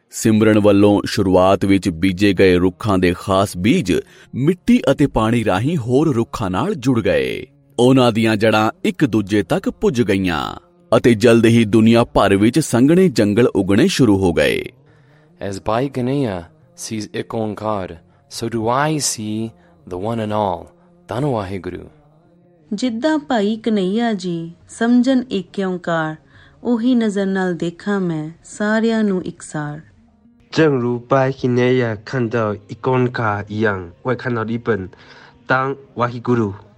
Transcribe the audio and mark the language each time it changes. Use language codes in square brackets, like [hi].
[pa] ਸਿਮਰਨ ਵੱਲੋਂ ਸ਼ੁਰੂਆਤ ਵਿੱਚ ਬੀਜੇ ਗਏ ਰੁੱਖਾਂ ਦੇ ਖਾਸ ਬੀਜ ਮਿੱਟੀ ਅਤੇ ਪਾਣੀ ਰਾਹੀਂ ਹੋਰ ਰੁੱਖਾਂ ਨਾਲ ਜੁੜ ਗਏ। ਉਹਨਾਂ ਦੀਆਂ ਜੜ੍ਹਾਂ ਇੱਕ ਦੂਜੇ ਤੱਕ ਪੁੱਜ ਗਈਆਂ ਅਤੇ ਜਲਦ ਹੀ ਦੁਨੀਆ ਭਰ ਵਿੱਚ ਸੰਘਣੇ ਜੰਗਲ ਉੱਗਣੇ ਸ਼ੁਰੂ ਹੋ ਗਏ। [en] As Bhai Kanhaiya sees ek Onkar, so do I see the one and all. [pa] Dhan Wahe Guru. ਜਿੱਦਾਂ ਭਾਈ ਕਨਈਆ ਜੀ ਸਮਝਣ ਇੱਕ ਓਂਕਾਰ, ਉਹੀ ਨਜ਼ਰ ਨਾਲ ਦੇਖਾਂ ਮੈਂ ਸਾਰਿਆਂ ਨੂੰ ਇਕਸਾਰ। ਜੰਗ ਰੂ ਭਾਈ ਕਨਈਆ ਖੰਡਾ ਇੱਕ ਓਂਕਾਰ ਯੰਗ ਵੇ ਖੰਡਾ ਰਿਪਨ ਤਾਂ ਵਾਹਿਗੁਰੂ।